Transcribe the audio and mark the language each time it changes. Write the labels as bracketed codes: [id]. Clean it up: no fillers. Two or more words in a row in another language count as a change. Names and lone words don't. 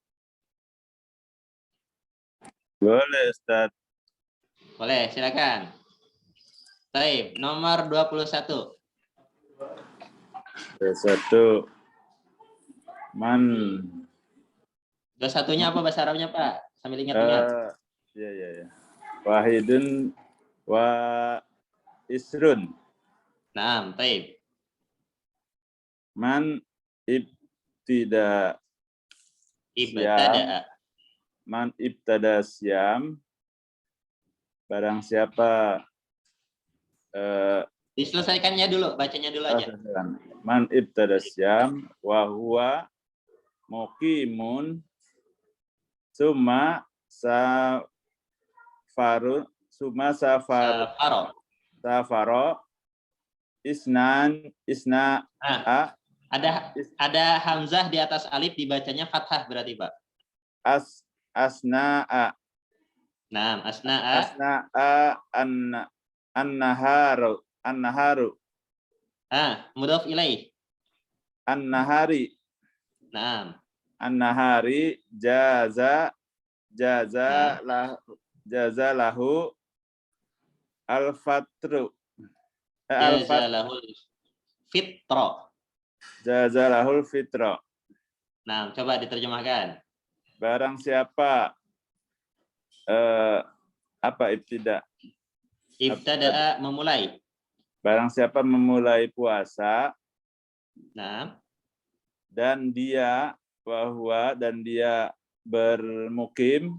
[id] Boleh Ustaz. Boleh, silakan. Baik, nomor 21. 21. Man. 21-nya apa bahasa Arabnya, Pak? Sambil ingat-ingat. [ar] Ya. واحد و عشرون. [id] Naam, baik. [ar] من ابتدأ. من ابتدأ صام. [id] Barang siapa diselesaikannya dulu, bacanya dulu aja. [ar] من ابتدأ صام و هو مقيم ثم سافر أثناء [id] ada hamzah di atas alif, dibacanya fathah berarti, Pak. Asna'a. Nah, asna'a an-naharu. [ar] مضاف إليه. [id] An-nahari. Naam. [ar] النهار جاز جاز له الفطر. [id] Al-fat [ar] جاز له الفطر. جاز له الفطر. [id] Nah, coba diterjemahkan. Barang siapa apa ibtida? Ibtada'a memulai. Barang siapa memulai puasa Nah, dan dia bermukim,